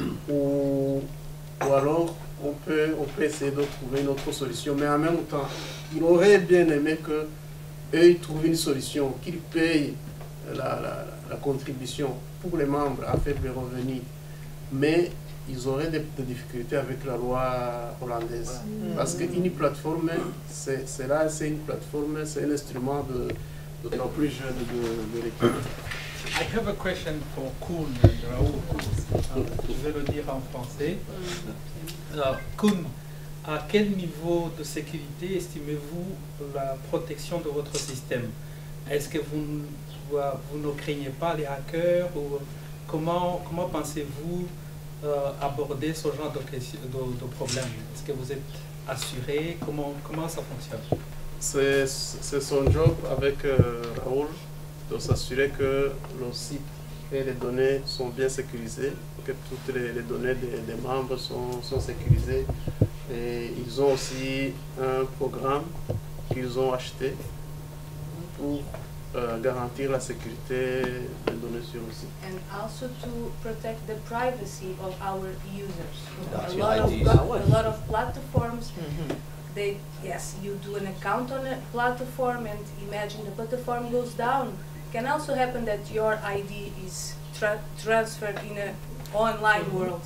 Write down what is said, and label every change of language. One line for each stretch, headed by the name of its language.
French: Ou alors on peut essayer de trouver une autre solution, mais en même temps, il aurait bien aimé que eux ils trouvent une solution, qu'ils payent la contribution pour les membres à faible revenu, mais ils auraient des difficultés avec la loi hollandaise. Parce qu'une plateforme, c'est une plateforme, c'est un instrument de plus jeune de l'équipe.
English: I have a question for Koen and Raoul.
French: Je vais le dire en français. Koen, à quel niveau de sécurité estimez-vous la protection de votre système? Est-ce que vous ne craignez pas les hackers ou comment pensez-vous aborder ce genre de problème? Est-ce que vous êtes assuré? Comment ça fonctionne? C'est son job avec Raoul de s'assurer que le site et les données sont bien sécurisées, que toutes les données des membres sont sécurisées. Et ils ont aussi un programme qu'ils ont acheté pour garantir la sécurité des données sur le site.
English: And also to protect the privacy of our users. A lot of platforms, yes, you do an account on a platform and imagine the platform goes down. It can also happen that your ID is transferred in an online world.